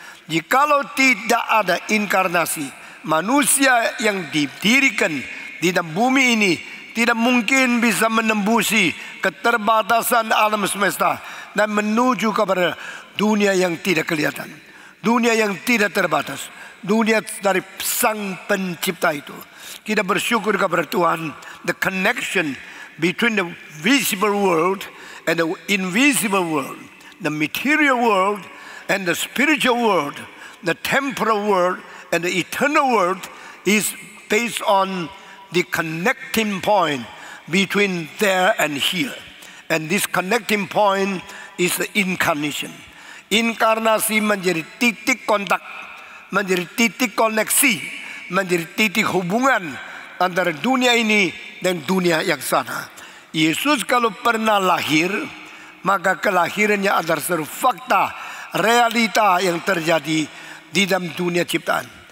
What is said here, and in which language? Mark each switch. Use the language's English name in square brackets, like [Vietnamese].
[Indonesian] Jikalau tidak ada inkarnasi, manusia yang didirikan di dalam bumi ini tidak mungkin bisa menembusi keterbatasan alam semesta dan menuju kepada dunia yang tidak kelihatan, dunia yang tidak terbatas, dunia dari Sang Pencipta itu. Kita bersyukur kepada Tuhan, [English] the connection between the visible world and the invisible world, the material world and the spiritual world, the temporal world and the eternal world is based on the connecting point between there and here. And this connecting point is the incarnation. [Indonesian] Inkarnasi menjadi titik kontak, menjadi titik koneksi, menjadi titik hubungan antara dunia ini dan dunia yang sana. Yesus kalau pernah lahir, maka kelahirannya adalah sebuah fakta, realita yang terjadi di dalam dunia ciptaan.